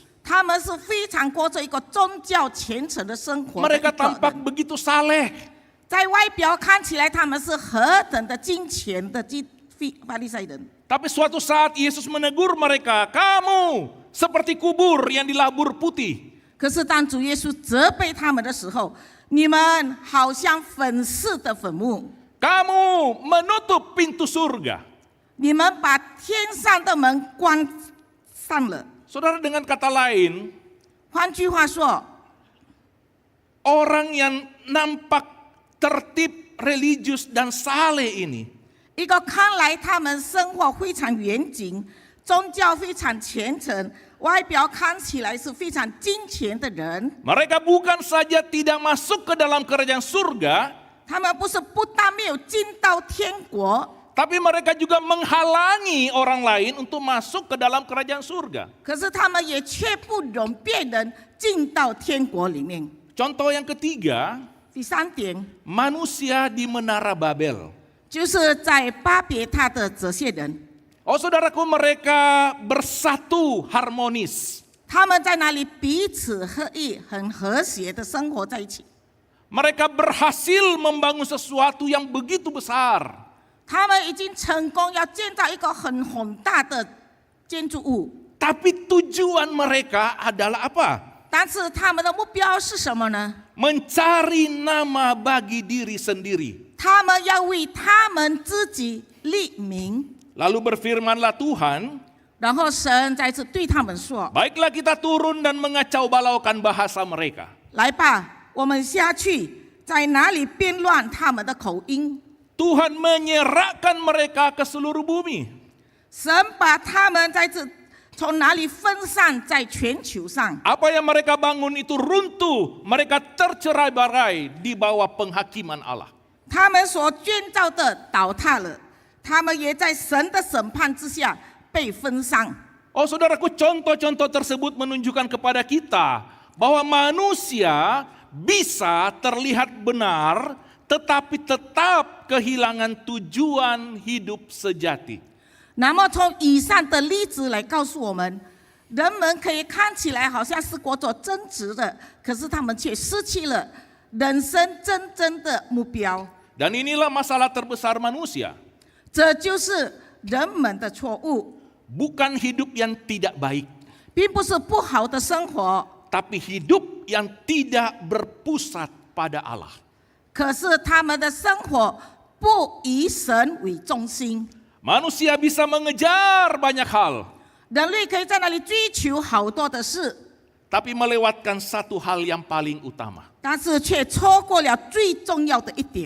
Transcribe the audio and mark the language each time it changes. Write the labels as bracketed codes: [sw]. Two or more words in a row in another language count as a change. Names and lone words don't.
[zh] 他们是非常过着一个宗教虔诚的生活的一 [id] Mereka [zh] 个 [id] tampak [zh] 人。 [id] begitu saleh. [zh] 在外表看起来他们是何等的金钱的法利赛人， [id] Tapi suatu saat Yesus menegur mereka, kamu seperti kubur yang dilabur putih. [zh] 可是当主耶稣责备他们的时候，你们好像粉饰的坟墓， [id] Kamu menutup pintu surga. [zh] 你们把天上的门关上了。 [id] Saudara, dengan kata lain, [zh] 换句话说， [id] orang yang nampak tertib, religius, dan saleh ini [zh] 一个看来他们生活非常严谨，宗教非常虔诚，外表看起来是非常金钱的人， [id] mereka bukan saja tidak masuk ke dalam kerajaan surga, [zh] 他们不是不但没有进到天国， [id] tapi mereka juga menghalangi orang lain untuk masuk ke dalam kerajaan surga. [zh] 可是他们也却不容别人进到天国里面。 [id] Contoh yang ketiga, [zh] 第三点 [id] manusia di Menara Babel. [zh] 就是在巴别塔的这些人， [id] Oh saudaraku, mereka bersatu harmonis. [zh] 他们在那里彼此合意，很和谐的生活在一起。 [id] Mereka berhasil membangun sesuatu yang begitu besar. [zh] 他们已经成功要建造一个很大的建筑物， [id] Tapi tujuan mereka adalah apa? [zh] 但是他们的目标是什么呢？ [id] Mencari nama bagi diri sendiri. [zh] 他们要为他们自己立名。 [id] Lalu berfirmanlah Tuhan, [zh] 然后神再次对他们说 [id] baiklah kita turun dan mengacau balaukan bahasa mereka.：“ [zh] 来吧，我们下去，在哪里变乱他们的口音。” [id] Tuhan menyerahkan mereka ke seluruh bumi. [zh] 神把他们再次从哪里分散在全球上。 [id] Apa yang mereka bangun itu runtuh, mereka tercerai-berai di bawah penghakiman Allah. [zh] 他们所建造的倒塌了，他们也在神的审判之下被分散。 [id] Oh saudaraku, contoh-contoh tersebut menunjukkan kepada kita bahwa manusia bisa terlihat benar tetapi tetap kehilangan tujuan hidup sejati. [zh] 那么从以上的例子来告诉我们，人们可以看起来好像是过着正直的，可是他们却失去了人生真正的目标。 [id] Dan inilah masalah terbesar manusia. [zh] 这就是人们的错误， [id] Bukan hidup yang tidak baik, [zh] 并不是不好的生活， [id] tapi hidup yang tidak berpusat pada Allah. [zh] 可是他们的生活不以神为中心。 [id] Manusia bisa mengejar banyak hal, [zh] 人类可以在那里追求好多的事， [id] tapi melewatkan satu hal yang paling utama. [zh] 但是却错过了最重要的一点。